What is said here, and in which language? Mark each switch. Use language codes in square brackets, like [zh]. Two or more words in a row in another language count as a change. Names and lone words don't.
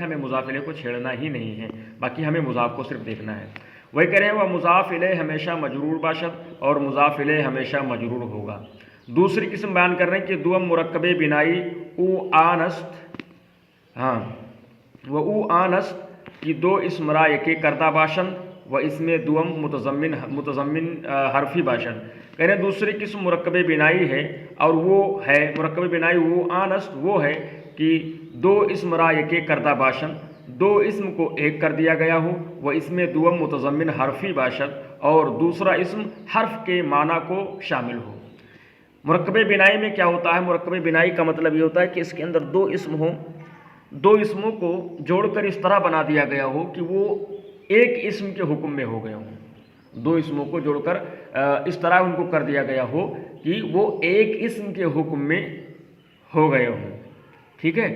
[ur] ہمیں مضاف الیہ کو چھیڑنا ہی نہیں ہے، باقی ہمیں مضاف کو صرف دیکھنا ہے۔ وہی کہہ رہے ہیں وہ [fa] مضاف الیہ ہمیشہ مجرور باشد، [ur] اور مضاف الیہ ہمیشہ مجرور ہوگا۔ دوسری قسم بیان کر رہے ہیں کہ [fa] دوم مرکب بنائی او آنست، [ur] ہاں وہ [fa] او آنست کی دو اسم را یکے کردہ باشند و اس میں دوم متضمن حرفی باشند۔ [ur] کہہ رہے ہیں دوسری قسم مرکب بنائی ہے، اور وہ ہے [fa] مرکب بنائی وہ آنست [ur] وہ ہے کہ [fa] دو اسم را یکے کردہ باشند، [ur] دو اسم کو ایک کر دیا گیا ہو، [fa] وہ اس میں دوم متضمن حرفی باشد، [ur] اور دوسرا اسم حرف کے معنی کو شامل ہو۔ مرکب بنائی میں کیا ہوتا ہے؟ مرکب بنائی کا مطلب یہ ہوتا ہے کہ اس کے اندر دو اسم ہوں، دو اسموں کو جوڑ کر اس طرح بنا دیا گیا ہو کہ وہ ایک اسم کے حکم میں ہو گئے ہوں۔ دو اسموں کو جوڑ کر اس طرح ان کو کر دیا گیا ہو کہ وہ ایک اسم کے حکم میں ہو گئے ہوں، ٹھیک ہے۔